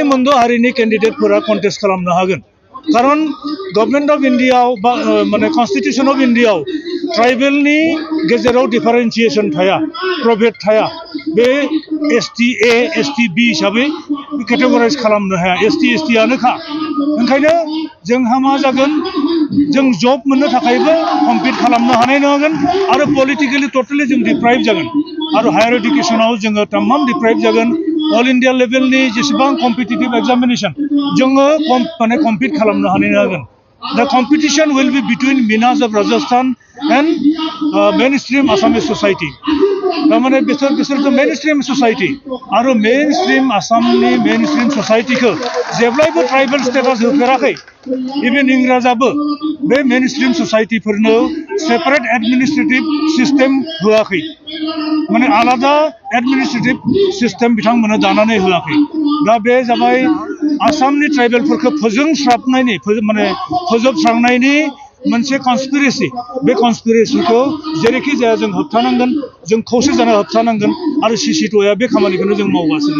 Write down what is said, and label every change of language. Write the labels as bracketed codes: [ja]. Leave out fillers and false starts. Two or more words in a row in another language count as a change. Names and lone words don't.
[brx] मोनद' हारिनि केन्डिडेटफोरा कन्टेस्ट खालामनो हागोन कारण [en] government of India [brx] बा माने [en] constitution of India [brx] ट्राइबेलनि गेजेराव डिफारेन्सिएसन थाया प्रभेद थाया बे एसटि ए एसटि बि हिसाबै केटेगराइज खालामनो हाया एसटि एसटियानोखा ओंखायनो जोंहा मा जागोन जों जब मोननो थाखायबो कम्पिट खालामनो हानाय नङागोन आरो [en] politically totally [brx] जों डिप्राइभ जागोन आरो [en] higher education [brx] जोङो तमाम डिप्राइभ जागोन [en] all India level [brx] जेसेबां [en] competitive examination [brx] जोङो माने कम्पिट खालामनो हानाय जागोन [en] The competition will be between Minas of Rajasthan and mainstream Assamese society. [brx] तारमाने बिसोर तो [en] mainstream society [brx] आरो mainstream आसामनि [en] mainstream society [brx] को जेब्लायबो [en] tribal status [brx] होफेराखै even इंराजाबो बे [en] mainstream society [brx] फोरनो [en] separate administrative system [brx] होआखै माने आलादा [en] administrative system [brx] बिथांमोना दानानै होआखै दा बे जाबाय आसामनि ट्राइबेलफोरखौ फोजोबस्रांनायनि मोनसे कन्सपिरेसि बे कन्सपिरेसिखौ जेरैखि जाया जों होबथानांगोन जों खौसे जाना होबथानांगोन आरो सिसिट'या बे खामानिखौनो जों मावगासिनो